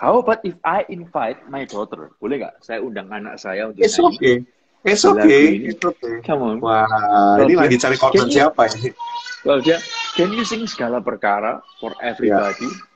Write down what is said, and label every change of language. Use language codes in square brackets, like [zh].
[en] How about if I invite my daughter? [id] Boleh nggak? Saya undang anak saya untuk nyanyi. [en] It's okay. Come on. [id] Wah, ini lagi cari korban siapa ini? [en] Well, can you sing Segala Perkara for everybody?